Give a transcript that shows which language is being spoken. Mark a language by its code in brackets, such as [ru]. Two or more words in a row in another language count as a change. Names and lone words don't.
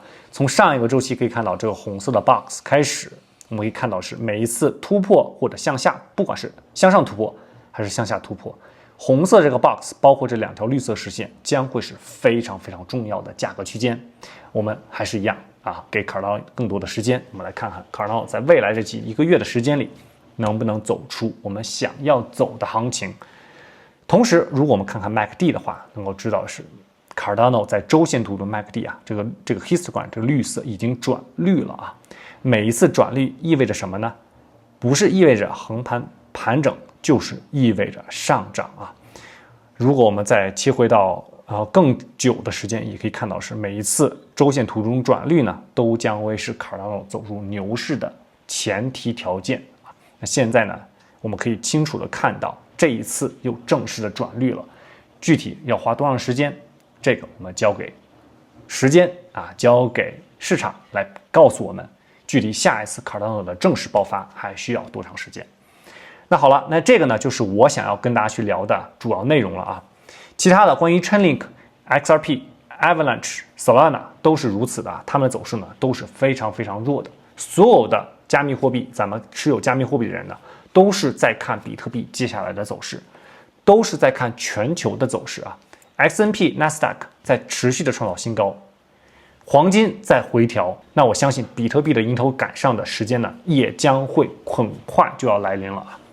[zh] 從上一個周期可以看到，這個紅色的 box 開始，我們可以看到是每一次突破或者向下，不管是向上突破還是向下突破，紅色這個 box 包括這2條綠色實線將會是非常非常重要的價格區間。我們還是一樣啊，給 Cardano 更多的時間，我們來看看 Cardano 在未來這1個月的時間裡能不能走出我們想要走的行情。同時，如果我們看看 MACD 的話，能夠知道的是。Cardano 在周線圖的 MACD 啊，這個 histogram 這個綠色已經轉綠了啊。每一次轉綠意味着什麼呢？不是意味着橫盤整，就是意味着上漲啊。如果我們再切回到更久的時間，也可以看到是每一次周線圖中轉綠呢，都將會是 Cardano 走入牛市的前提條件啊。那現在呢，我們可以清楚的看到這一次又正式的轉綠了，具體要花多長時間？這個我們交給時間啊，交給市場來告訴我們，距離下一次 Cardano 的正式爆發還需要多長時間。那好了，那這個呢就是我想要跟大家去聊的主要內容了啊。其他的關於 Chainlink、XRP、Avalanche、Solana 都是如此的啊，它們的走勢呢都是非常非常弱的。所有的加密貨幣，咱們持有加密貨幣的人呢，都是在看比特幣接下来的走勢，都是在看全球的走勢啊。S&P、NASDAQ 在持續的創造新高，黃金在回調，那我相信比特幣的迎頭趕上的時間呢，也將會很快就要來臨了啊。